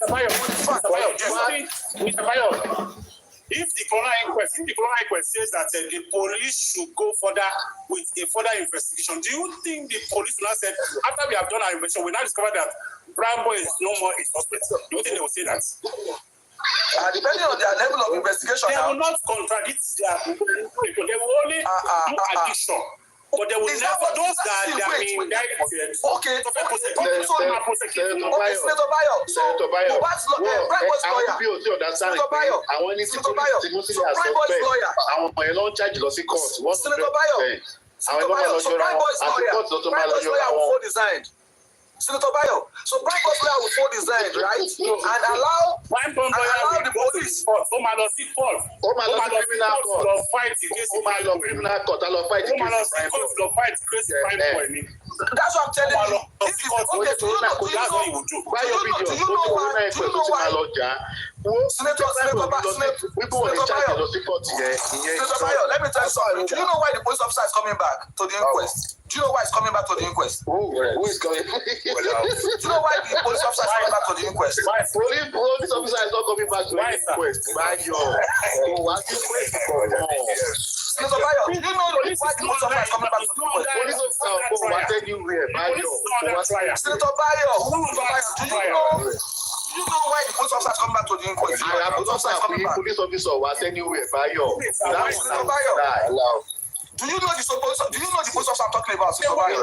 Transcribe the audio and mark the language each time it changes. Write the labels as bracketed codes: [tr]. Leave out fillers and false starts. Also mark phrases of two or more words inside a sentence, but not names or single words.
[en] Bayo, if the coroner inquest says that the police should go further with a further investigation, do you think the police will not say, after we have done our investigation, we now discover that Brambo is no more a suspect? Do you think they will say that? Depending on their level of investigation, they will not contradict their people. They will only do addition. But they will never, those that are being indicted. Okay. Senator Bayo. Senator Bayo. Senator Bayo. [yo] Àwọn ẹni tí [en] police has suspect. [yo] Àwọn ọmọ ẹ̀ ló ń charge lọ sí court. [en] Senator Bayo. Senator Bayo. So Prime Boy's lawyer will hold his hand. Senator Bayo, so Prime Boy's lawyer will hold his hand, right? And allow the police. That's what I'm telling you. Do you know why? Senator Bayo, let me tell you something. Do you know why the police officer is coming back to the inquest? Do you know why he's coming back to the inquest? Who is coming? Do you know why the police officer is coming back to the inquest? Police officer is not coming back to the inquest. Senator Bayo, do you know why the police officer is coming back to the inquest? Police officer will attend you where? Senator Bayo, do you know why the police officer is coming back to the inquest? Police officer will attend you where? Senator Bayo. Do you know the police officer I'm talking about, Senator Bayo?